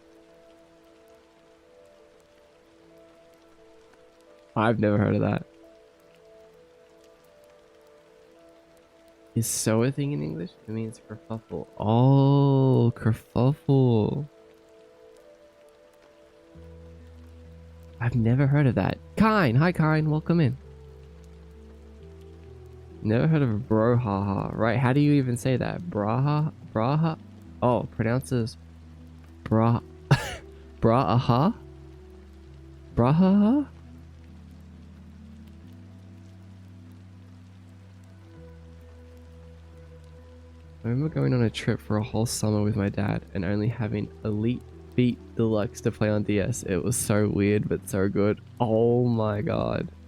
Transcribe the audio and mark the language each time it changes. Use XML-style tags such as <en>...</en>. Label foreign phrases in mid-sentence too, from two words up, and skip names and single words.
<en>I've never heard of that. Is so a thing in English? It means kerfuffle. Oh, kerfuffle. I've never heard of that. Kine, hi Kine, welcome in. Never heard of a brouhaha. Right, how do you even say that? Braha? Braha? Oh, pronounces bra... Braha? Braha? I remember going on a trip for a whole summer with my dad and only having Elite Beat Deluxe to play on DS. It was so weird but so good. Oh my god.</en>